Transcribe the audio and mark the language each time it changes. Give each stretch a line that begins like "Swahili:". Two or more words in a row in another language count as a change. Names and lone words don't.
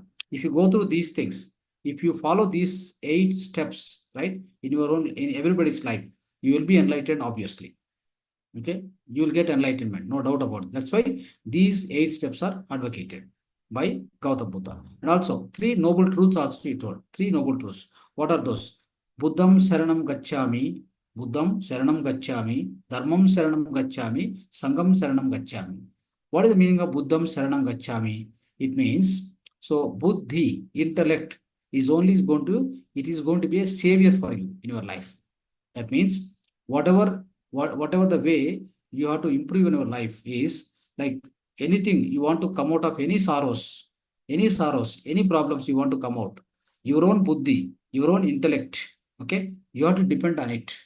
English: If you go through these things, if you follow these 8 steps, right, in your own, in everybody's life, you will be enlightened, obviously. Okay, you will get enlightenment, no doubt about it. That's why these 8 steps are advocated by Gautama Buddha. And also 3 noble truths also he told. 3 noble truths. What are those?
Pali: Buddham Saranam Gacchami, Buddham Saranam Gacchami, Dharmam Saranam Gacchami, Sangam Saranam Gacchami.
English: What is the meaning of
Pali: Buddham Saranam Gacchami?
English: It means, so Buddhi, intellect, is going to be a savior for you in your life. That means whatever the way you have to improve in your life is, like anything you want to come out of, any sorrows, any problems you want to come out, your own buddhi, your own intellect, okay, you have to depend on it.